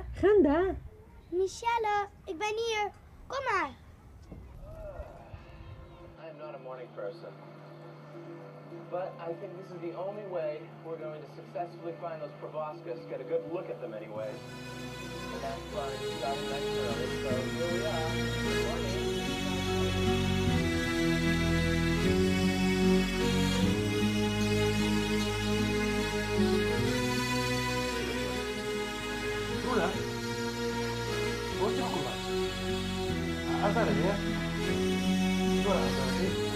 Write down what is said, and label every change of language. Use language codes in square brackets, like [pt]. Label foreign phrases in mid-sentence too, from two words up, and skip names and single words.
[tl] Ganda? [nl] Michelle, ik ben hier. Kom maar. [en] I'm not a morning person, but I think this is the only way we're going to successfully find those proboscis, get a good look at them anyway. And that's why we started next early, so here we are. Good morning. [es] Hola. [nl] Word je ook wat? Azad ya? [es] Hola, Azad.